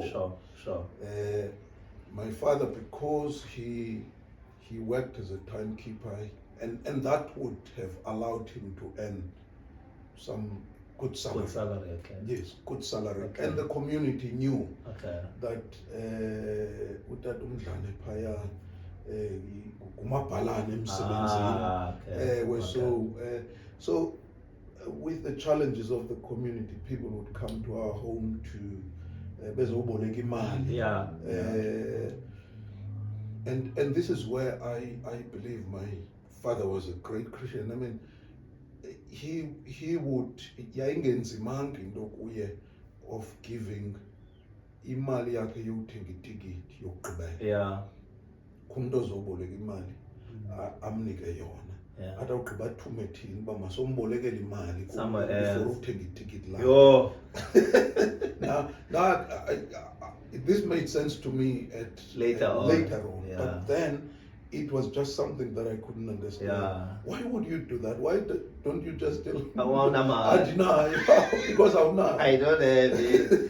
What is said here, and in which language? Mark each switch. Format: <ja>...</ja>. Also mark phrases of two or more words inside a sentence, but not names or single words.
<en>Sure. My father, because he worked as a timekeeper, and that would have allowed him to earn some good salary. Good salary, okay. Yes, good salary. Okay. And the community knew that</en> <xh>Utata Umdlane phaya kumabhalane emsebenzini.</xh> <en>So with the challenges of the community, people would come to our home to</en> <xh>bezoboleka imali.</xh> <en>And this is where I believe my father was a great Christian. I mean, he would</en> <xh>yayingenzimanga into kuye</xh> <en>of giving</en> <xh>imali yakhe yokuthenga itikiti yokugqibela. Kumuntu ozoboleka imali amnike yona. Athi awugqiba athume thina uba masombolekele imali before uthenga itikiti lakho.</xh> <en>Now this made sense to me later on. But then it was just something that I couldn't understand. Why would you do that? Why don't you just tell me? I deny because I'm not. I don't have it.</en>